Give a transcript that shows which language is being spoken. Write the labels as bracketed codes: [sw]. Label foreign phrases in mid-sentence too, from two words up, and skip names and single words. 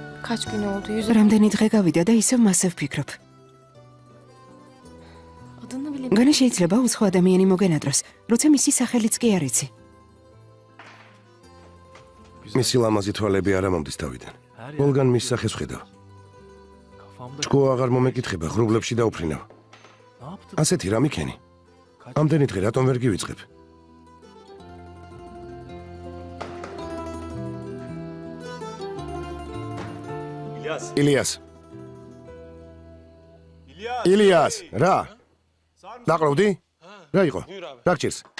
[tr] Kaç gün oldu? [ka] რამდენი დღე გავიდა და ისევ მასე ვფიქრობ. [tr] Adını bile [ka] განა შეიძლება უცხო ადამიანი მოგენადროს, როცა მისი სახელიც კი არ იცი. მისი ლამაზი თვალები არ ამომდის თავიდან. ყველგან მის სახეს ვხედავ. [tr] Kafamda [ka] ჭკუა აღარ მომეკითხება, ღრუბლებში დაუფრინავ. [tr] ne yaptım? [ka] ასეთი რა მიქენი? ამდენი დღე რატომ ვერ გივიწყებ? ილიას. ილიას, რა? დაყროვდი? რა იყო? რა გჭირს?